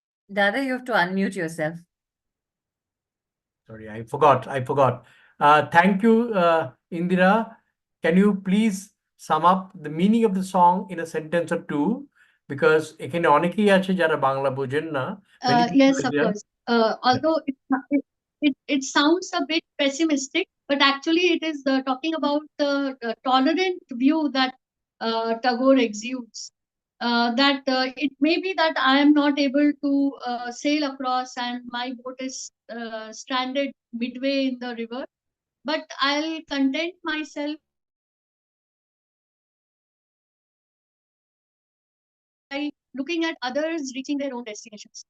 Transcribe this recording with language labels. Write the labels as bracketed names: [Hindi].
[English] Dada, you have to unmute yourself. Sorry, I forgot. Thank you, Indira. Can you please sum up the meaning of the song in a sentence or two? Because [Bangla] এখানে অনেকেই আছে যারা বাংলা বোঝেন না। [English] Yes, of course. Although it sounds a bit pessimistic, but actually it is talking about the tolerant view that Tagore exudes. That it may be that I am not able to sail across and my boat is stranded midway in the river, but I'll content myself by looking at others reaching their own destinations.